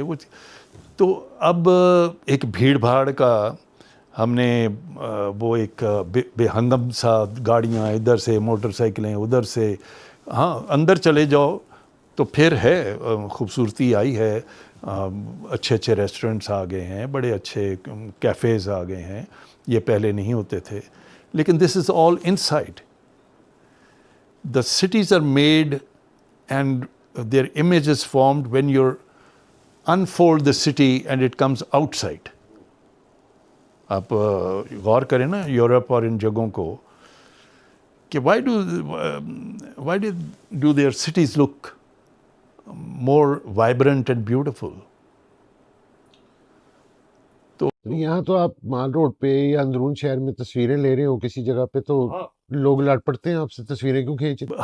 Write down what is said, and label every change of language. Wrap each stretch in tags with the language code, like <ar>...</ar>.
<ur>وہ تو اب ایک بھیڑ بھاڑ کا ہم نے وہ ایک بے ہنگم سا گاڑیاں ادھر سے, موٹر سائیکلیں ادھر سے, ہاں اندر چلے جاؤ تو پھر ہے خوبصورتی آئی ہے, اچھے اچھے ریسٹورنٹس آ گئے ہیں, بڑے اچھے کیفیز آ گئے ہیں, یہ پہلے نہیں ہوتے تھے.</ur> <en>لیکن this is all inside. The cities are made and their image is formed when your unfold the city and it comes outside.</en> <ur>آپ غور کریں نا یورپ اور ان جگہوں کو کہ</ur> <en>Why do their cities look more vibrant and beautiful.</en> <ur>تو یہاں تو آپ مال روڈ پہ یا اندرون شہر میں تصویریں لے رہے ہو کسی جگہ پہ تو لوگ لڑ پڑتے ہیں آپ سے, تصویریں کیوں کھینچ رہے؟</ur>